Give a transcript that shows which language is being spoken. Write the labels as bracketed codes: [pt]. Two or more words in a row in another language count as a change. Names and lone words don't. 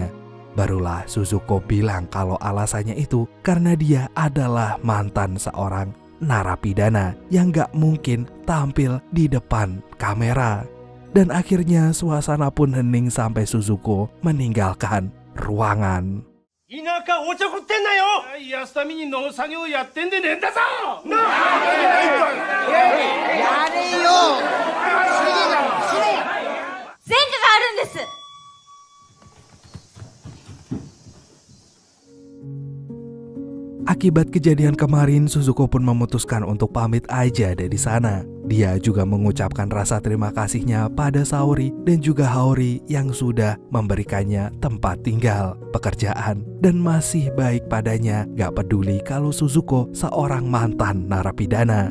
[id] Barulah Suzuko bilang kalau alasannya itu karena dia adalah mantan seorang narapidana yang gak mungkin tampil di depan kamera. Dan akhirnya suasana pun hening sampai Suzuko meninggalkan ruangan. [ja] 田舎おちょくってんなよ。安田民に農作業やってんでねえんだぞ。なあ。やれよ。死ね。前科があるんです。 [id] Akibat kejadian kemarin, Suzuko pun memutuskan untuk pamit aja dari sana. Dia juga mengucapkan rasa terima kasihnya pada Saori dan juga Haori yang sudah memberikannya tempat tinggal, pekerjaan, dan masih baik padanya, gak peduli kalau Suzuko seorang mantan narapidana.